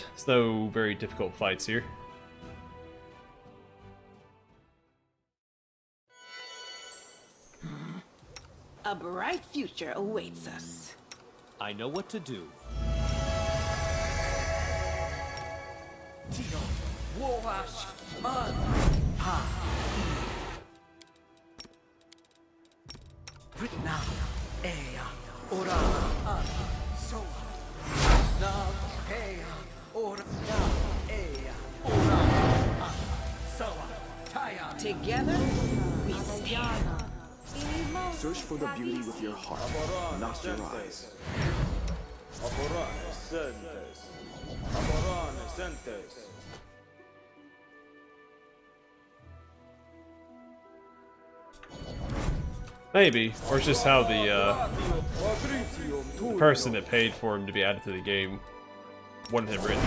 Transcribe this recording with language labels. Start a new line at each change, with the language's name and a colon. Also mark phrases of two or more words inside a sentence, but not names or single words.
English: There's no very difficult fights here. A bright future awaits us. I know what to do. Tino, Woash, Man, Ha, Ritna, Ea, Ora, An, Soa, Nav, Ea, Ora, Nav, Ea, Ora, An, Soa, Taya. Together, we stand. Search for the beauty with your heart, not your eyes. Overrun. Sentes. Overrun Sentes. Maybe, or it's just how the person that paid for him to be added to the game wanted him written.